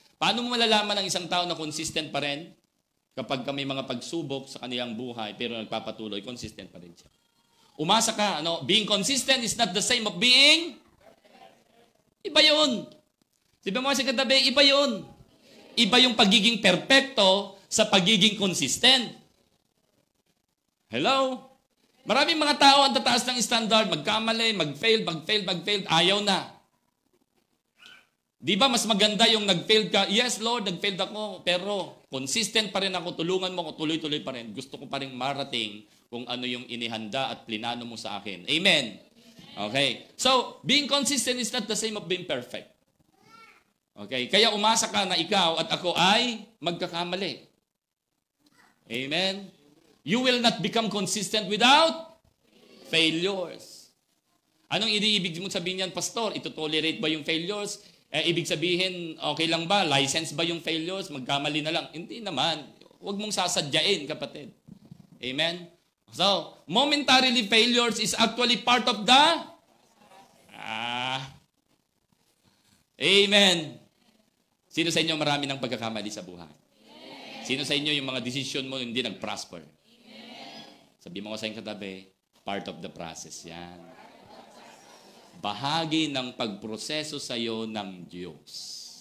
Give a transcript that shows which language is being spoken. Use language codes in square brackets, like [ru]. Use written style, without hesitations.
[tl] Paano mo malalaman ng isang tao na consistent pa rin? Kapag may mga pagsubok sa kanilang buhay, pero nagpapatuloy, consistent pa rin siya. Umasa ka, [en] being consistent is not the same of being. [tl] Iba yun. Sabi mo sa katabi, iba yun. Iba yung pagiging perpekto sa pagiging consistent. Hello? Maraming mga tao ang tataas ng standard, magkamali, mag-fail, ayaw na. Di ba mas maganda yung nag-fail ka? Yes, Lord, nag-fail ako, pero consistent pa rin ako, tulungan mo ako, tuloy-tuloy pa rin. Gusto ko pa rin marating kung ano yung inihanda at plinano mo sa akin. Amen? Okay. [en] So, being consistent is not the same of being perfect. Okay? [tl] Kaya umasa ka na ikaw at ako ay magkakamali. Amen? [en] You will not become consistent without failures. [tl] Anong iniibig mo sabihin yan, Pastor? Ito-tolerate ba yung failures? Ibig sabihin, okay lang ba? License ba yung failures? Magkamali na lang? Hindi naman. Huwag mong sasadyain, kapatid. Amen? [en] So, momentarily failures is actually part of the... Amen. [tl] Sino sa inyo marami ng pagkakamali sa buhay? Sino sa inyo yung mga decision mo hindi nag-prosper? Sabi mo ko sa inyong katabi, [en] part of the process [tl] yan. Bahagi ng pagproseso sa iyo ng Diyos.